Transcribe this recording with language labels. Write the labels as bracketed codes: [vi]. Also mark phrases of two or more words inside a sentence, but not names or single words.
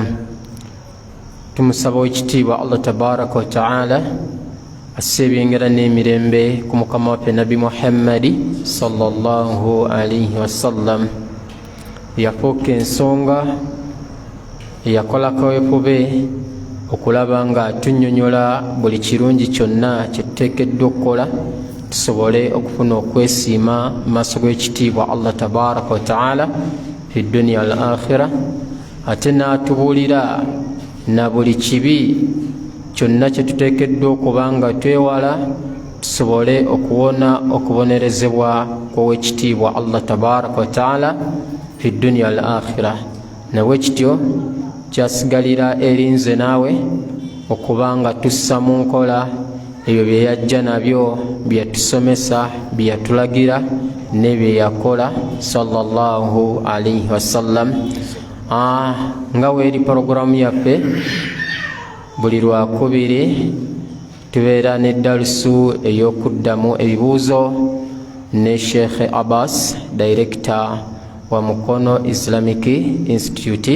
[lg] Tumusaba owekitiibwa [ar] Allah tabaraka wa ta'ala [lg] asse ebyengera n'emirembe ku mukama waffe Nabi Muhammadi [ar] sallallahu alayhi [lg] wasallam yafuuka ensonga eyakolako weefube okulaba nga tunnyonnyola buli kirungi kyonna kye tuteekeddwa okukola tusobole okufuna okwesiima mu maaso g'ekitiibwa [ar] Allah tabaraka wa ta'ala fi dunya al akhira, [lg] ate n'atubuulira na buli kibi kyonna kye tuteekeddwa okuba nga twewala tusobole okuwona okubonerezebwa kw'owekitiibwa [ar] Allah tabaraka wa ta'ala fi dunya al akhira. [lg] Nawe kityo kyasigalira erinze naawe okubanga tussa mu nkola ebyo bye yajja nabyo bye yatusomesa bye yatulagira ne bye yakola [ar] sallallahu alayhi wasallam. [lg] Nga weeri porogaramu yaffe buli lwakubiri tubeera ne dalusu ey'okuddamu ebibuuzo ne Sheikh Abbas, director wa Mukono Islamic Institute.